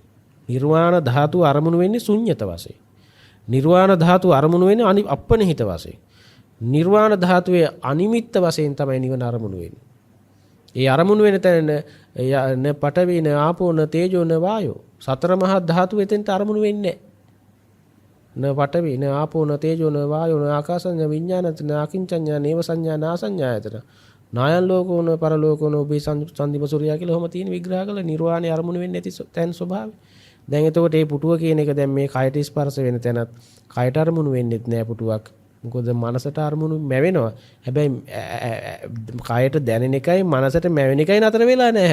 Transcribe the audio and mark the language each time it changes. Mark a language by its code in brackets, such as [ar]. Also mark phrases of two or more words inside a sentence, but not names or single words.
[si] නිර්වාණ ධාතුව අරමුණු වෙන්නේ ශුන්්‍යත වශයෙන්. නිර්වාණ ධාතුව අරමුණු වෙන්නේ අපනිහිත වශයෙන්. නිර්වාණ ධාතුවේ අනිමිත්ත වශයෙන් තමයි නිවන අරමුණු වෙන්නේ. ඒ අරමුණු වෙන තැන [pi] න පඨවි න ආපෝ න තේජෝ න වායෝ [si] සතර මහා ධාතු එතෙන්ට අරමුණු වෙන්නේ නැහැ. [pi] න පඨවි න ආපෝ න තේජෝ න වායෝ න ආකාසඤ්ඤ විඤ්ඤාණත න අකින්චඤ්ඤා නේව සංඥා නාසඤ්ඤායතන නායන් ලෝකෝ න පරලෝකෝ න [si] ඔබේ සම්දිම සූර්යයා කියලා ඔහම තියෙන විග්‍රහ කළ නිර්වාණය අරමුණු වෙන්නේ නැති තැන් ස්වභාවය. දැන් එතකොට මේ පුටුව කියන එක දැන් මේ කයට ස්පර්ශ වෙන තැනත් කයට අරමුණු වෙන්නේත් නෑ පුටුවක්. මොකද මනසට අරමුණු මැවෙනවා. හැබැයි කයට දැනෙන එකයි මනසට මැවෙන එකයි නතර වෙලා නෑ.